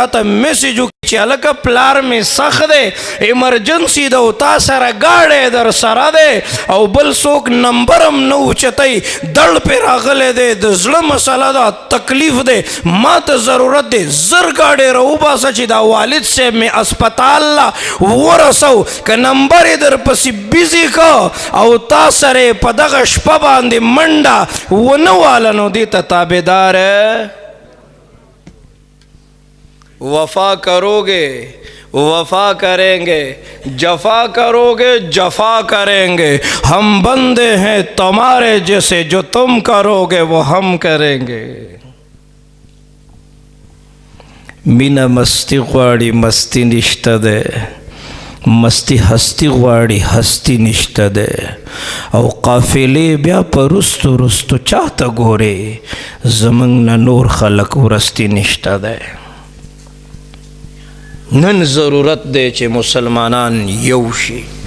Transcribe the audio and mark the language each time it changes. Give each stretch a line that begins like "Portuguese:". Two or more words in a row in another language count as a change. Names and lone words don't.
Pashto: ته میسیج وکړي چې هلکه پلار مې سخت دی ایمرجنسي ده او تا سره ګاډی در سره دی او بل څوک نمبر هم نه اوچتوي دړ پې راغلی دی د زړه مسله ده تکلیف دی ما ته ضرورت دی زر ګاډی راوباسه چې دا والد صاحب مې اسپتال له ورسو که نمبر یې در پسې بیزي که او تا سره په دغه شپه باندې منډه ونه واله نو دې ته تابعدار
Urdu: وفا کرو گے وفا کریں گے جفا کرو گے جفا کریں گے ہم بندے ہیں تمہارے جیسے جو تم کرو گے وہ ہم کریں گے
Pashto: مینه مستي غواړي مستی نشته ده مستی هستی غواړي هستی نشته ده او قافلې بیا په رستو رستو چاته ګورې زمونږ نه نور خلک ورستی نشته ده نن ضرورت دی چې مسلمانان یو شي